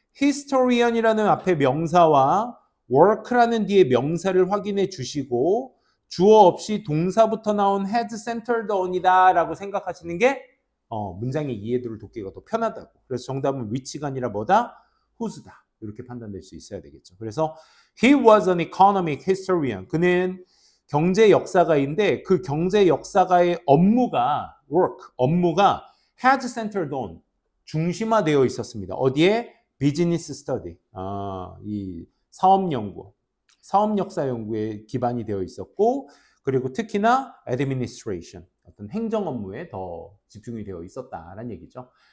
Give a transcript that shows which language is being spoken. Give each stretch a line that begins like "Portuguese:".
Korean: historian이라는 앞에 명사와 work라는 뒤에 명사를 확인해 주시고 주어 없이 동사부터 나온
English: had centered on
Korean: 이다 라고 생각하시는 게 문장의 이해도를 돕기가 더 편하다고. 그래서 정답은 which가 아니라 뭐다? whose다. 이렇게 판단될 수 있어야 되겠죠. 그래서
English: he was an economic historian.
Korean: 그는 경제 역사가인데 그 경제 역사가의 업무가 work, 업무가
English: had centered on,
Korean: 중심화되어 있었습니다. 어디에?
English: business study.
Korean: 이 사업 연구, 사업 역사 연구에 기반이 되어 있었고 그리고 특히나 administration, 어떤 행정 업무에 더 집중이 되어 있었다라는 얘기죠.